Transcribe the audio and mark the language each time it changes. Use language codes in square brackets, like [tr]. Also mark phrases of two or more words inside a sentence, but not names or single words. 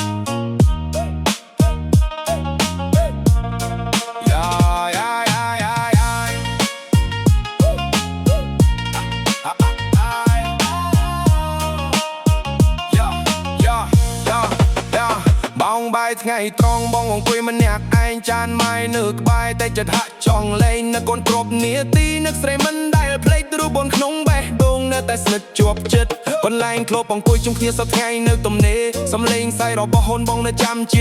[en] Yeah, yeah, yeah, yeah, yeah. Ay. Yeah, yeah, yeah, yeah. [km] បងបាយថ្ងៃត្រង់បងអង្គុយម្នាក់ឯងចានម៉ាយនៅក្បែរតែចិត្តហាក់ចង់លេងនៅកូនគ្របនាទីនឹកស្រីមិនដែលភ្លេចរូបបងក្នុងបេះដូងនៅតែស្និទ្ធជាប់ចិត្តបន្លែងធ្លាប់អង្គុយជុំគ្នាសប្តាហ៍ថ្ងៃនៅទំនេរសំលេងសៃរបស់ហ៊ុនបងនៅចាំជា